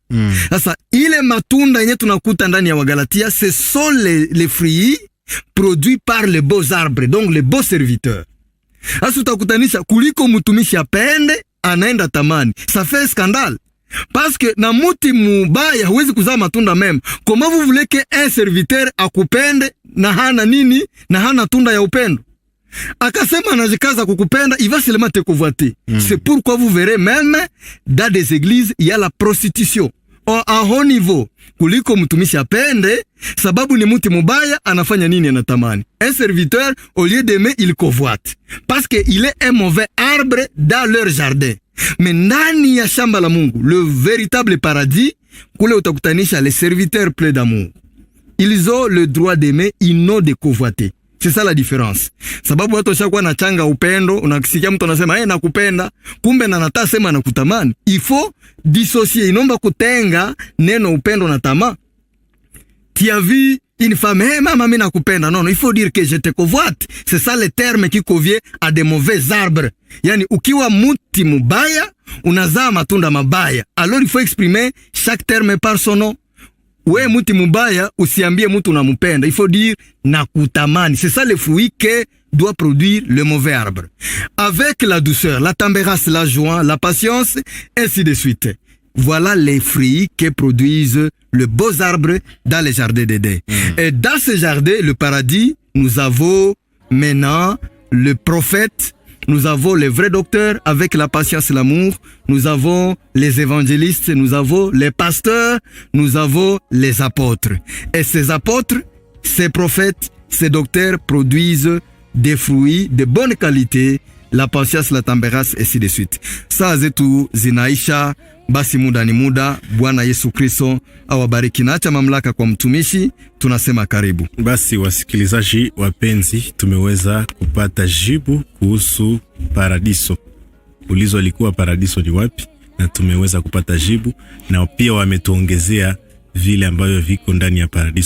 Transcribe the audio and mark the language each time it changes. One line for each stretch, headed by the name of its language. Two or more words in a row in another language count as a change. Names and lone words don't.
Swahili: Sasa ile matunda yenye tunakuta ndani ya Wagalatia,
French: ce sont les fruits produits par les beaux arbres, donc les beaux serviteurs.
Swahili: Sasa utakutanisha kuliko mtumishi apende anaenda tamani.
French: Ça fait scandale. Parce que
Swahili: na muti mubaya huwezi kuzaa matunda mema.
French: Comment vous voulez que un serviteur
Swahili: akupende na hana nini? Na hana tunda ya upendo? Akasema anajikaza kukupenda,
French: il va seulement te convoiter. C'est pourquoi vous verrez même dans des églises il y a la prostitution. À haut niveau,
Swahili: kuliko mtumishi apende, sababu ni muti mubaya anafanya nini anatamani.
French: Un serviteur au lieu d'aimer il convoite parce que il est un mauvais arbre dans leur jardin.
Swahili: Mais ndani ya shamba la Mungu,
French: le véritable paradis,
Swahili: kule utakutanisha
French: les serviteurs pleins d'amour. Ils ont le droit d'aimer, ils n'ont de convoiter. C'est ça la différence.
Swahili: Sababu watu washakuwa na changa upendo, unakisikia mtu anasema nakupenda, kumbe na nata sema nakutamani.
French: Il faut dissocier,
Swahili: inomba kutenga neno upendo na tamaa.
French: Tu as vu une femme,
Swahili: mama mimi nakupenda.
French: Non, il faut dire que je te convoite. C'est ça le terme qui convient à des mauvais arbres.
Swahili: Yani ukiwa muti mubaya, unazaa matunda mabaya.
French: Alors il faut exprimer chaque terme par son nom. Ouais,
Swahili: muti mubaya, usiambie mutu unamupenda.
French: Il faut dire nakutamani. C'est ça le fruit que doit produire le mauvais arbre. Avec la douceur, la tempérance, la joie, la patience, ainsi de suite. Voilà les fruits que produisent le beaux arbres dans les jardins d'Éden. Et dans ce jardin, le paradis, nous avons maintenant le prophète, nous avons les vrais docteurs avec la patience et l'amour, nous avons les évangélistes, nous avons les pasteurs, nous avons les apôtres. Et ces apôtres, ces prophètes, ces docteurs produisent des fruits de bonne qualité, la patience, la tempérance, ainsi de suite.
Swahili: Saa zetu zinaisha, basi muda ni muda. Bwana Yesu Kristo awabariki. Naacha mamlaka kwa mtumishi, tunasema karibu. Basi wasikilizaji wapenzi, tumeweza kupata jibu kuhusu paradiso. Ulizo likuwa paradiso ni wapi, na tumeweza kupata jibu, na pia wametuongezea vile ambavyo viko ndani ya paradiso.